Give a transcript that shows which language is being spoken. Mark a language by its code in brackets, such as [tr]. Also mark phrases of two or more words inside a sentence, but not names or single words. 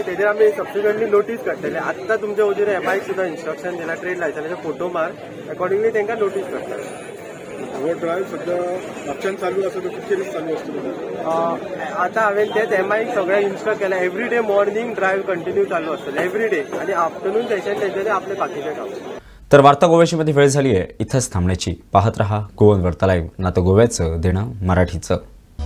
[kok] तेजेर आमी सबसिक्वेंटली नोटीस काडटले. आत्तां तुमच्या वजेर MI सुद्दां इन्स्ट्रक्शन दिला, ट्रेड लायसन्साचे फोटो मार, अकॉर्डिंगली तांकां नोटीस करतले. हो ड्रायव्ह सध्या म्हापशान चालू आसा, तो कितके दीस चालू आसतलो? आता हांवें तेच एमआयक सगळ्यांक इन्स्ट्रक्ट केला [en] everyday morning drive continue [kok] चालू असतलें एवरीडे आणि [en] afternoon session [kok] तेंच्यांनी आपले बाकीचे काम. [mr] तर वार्ता गोव्याची वेळ झाली आहे. इथंच थांबण्याची. पाहत रहा गोवन वार्ता लाईव्ह. नातं गोव्याचं देणं मराठीचं.